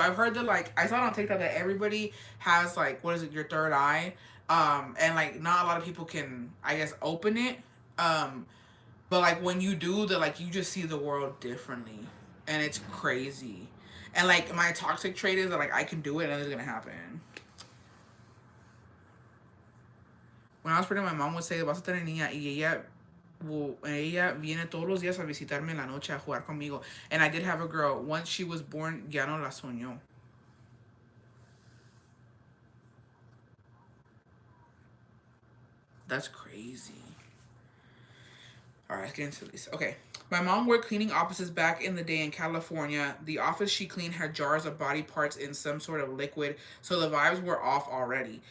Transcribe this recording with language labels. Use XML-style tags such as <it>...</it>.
<en>I've heard that like I saw it on TikTok that everybody has like what is it, your third eye, and like not a lot of people can I guess open it, but like when you do the like you just see the world differently, and it's crazy. And like my toxic trait is that like I can do it and it's gonna happen. When I was pregnant, my mom would say,</en> <es>vas a tener niña, y ella viene todos los días a visitarme en la noche a jugar conmigo.</es> <en>And I did have a girl. Once she was born,</en> <es>ya no la soñó.</es> <en>That's crazy. All right, let's get into this. Okay. My mom worked cleaning offices back in the day in California. The office she cleaned had jars of body parts in some sort of liquid, so the vibes were off already.</en>